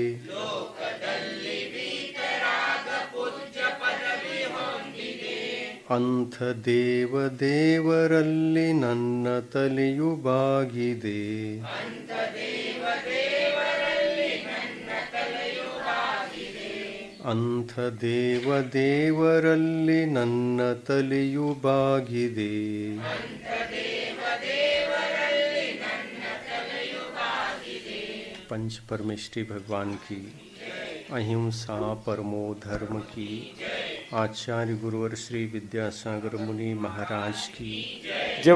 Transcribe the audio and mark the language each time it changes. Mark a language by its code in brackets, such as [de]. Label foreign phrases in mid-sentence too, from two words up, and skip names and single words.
[kn] ಅಂಥ ದೇವರಲ್ಲಿ ನನ್ನ ತಲೆಯು ಬಾಗಿದೆ. ಅಂಥ ದೇವರಲ್ಲಿ ನನ್ನ ತಲೆಯು ಬಾಗಿದೆ. [hi] पंच परमेष्ठी भगवान की, अहिंसा परमो धर्म की, आचार्य गुरुवर श्री विद्यासागर मुनि महाराज की जय।